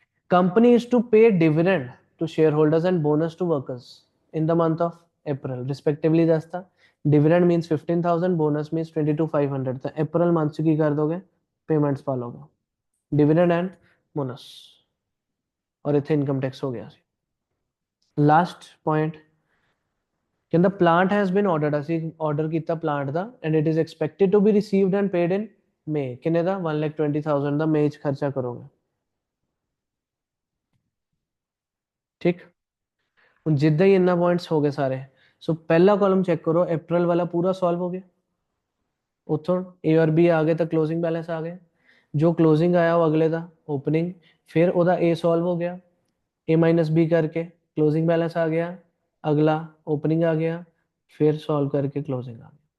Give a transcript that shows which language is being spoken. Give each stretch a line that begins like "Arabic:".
English: Company is to pay dividend to shareholders and bonus to workers in the month of April respectively. दसता dividend means 15,000, bonus means 22,500।
Hindi: तो April month की कर दोगे payments पालोगे dividend and bonus, और इतने income tax हो गया। Last point
English: ਕਹਿੰਦਾ plant has been ordered,
Punjabi: ਅਸੀਂ ਆਰਡਰ ਕੀਤਾ plant ਦਾ,
English: and it is expected to be received and paid in May,
Punjabi: ਕਿੰਨੇ ਦਾ 1,20,000 ਦਾ May 'ਚ ਖਰਚਾ ਕਰੋਗੇ। ਠੀਕ, ਹੁਣ ਜਿੱਦਾਂ ਹੀ ਇੰਨਾ ਪੁਆਇੰਟਸ ਹੋ ਗਏ ਸਾਰੇ, ਸੋ ਪਹਿਲਾ ਕਾਲਮ ਚੈੱਕ ਕਰੋ, ਅਪ੍ਰੈਲ ਵਾਲਾ ਪੂਰਾ ਸੋਲਵ ਹੋ ਗਿਆ, ਉੱਥੋਂ A ਔਰ B ਆ ਗਏ ਤਾਂ ਕਲੋਜ਼ਿੰਗ ਬੈਲੈਂਸ ਆ ਗਏ, ਜੋ ਕਲੋਜ਼ਿੰਗ ਆਇਆ ਉਹ ਅਗਲੇ ਦਾ ਓਪਨਿੰਗ, ਫਿਰ ਉਹਦਾ A ਸੋਲਵ ਹੋ ਗਿਆ, A ਮਾਈਨਸ B ਕਰਕੇ ਕਲੋਜ਼ਿੰਗ ਬੈਲੈਂਸ ਆ ਗਿਆ, ਅਗਲਾ ਓਪਨਿੰਗ ਆ ਗਿਆ, ਫਿਰ ਸੋਲਵ ਕਰਕੇ ਕਲੋਜ਼ਿੰਗ ਆ ਗਿਆ।